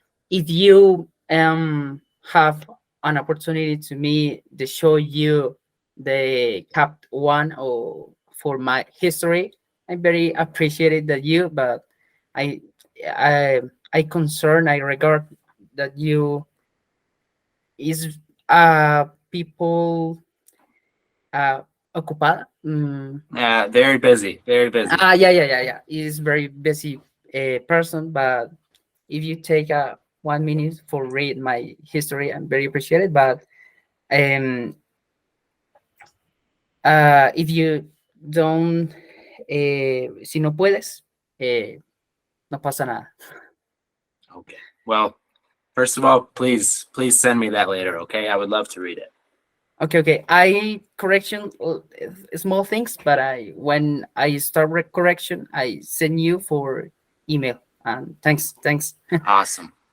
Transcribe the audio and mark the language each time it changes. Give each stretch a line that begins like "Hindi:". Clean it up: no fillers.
English: If you have an opportunity to me to show you the cap one or for my history, I'm very appreciated that you, but I I I regard that you is people
Spanish: ocupada.
English: Yeah, very busy, very busy. Yeah, yeah, yeah, yeah. Is very busy person, but if you take 1 minute for read my history, I'm very appreciated. But um, if you don't,
Spanish: si no puedes, no pasa nada.
English: Okay. Well, first of all, please send me that later, okay? I would love to read it. Okay, okay. I correction small things, but I when I start correction, I send you for email. And thanks. Awesome.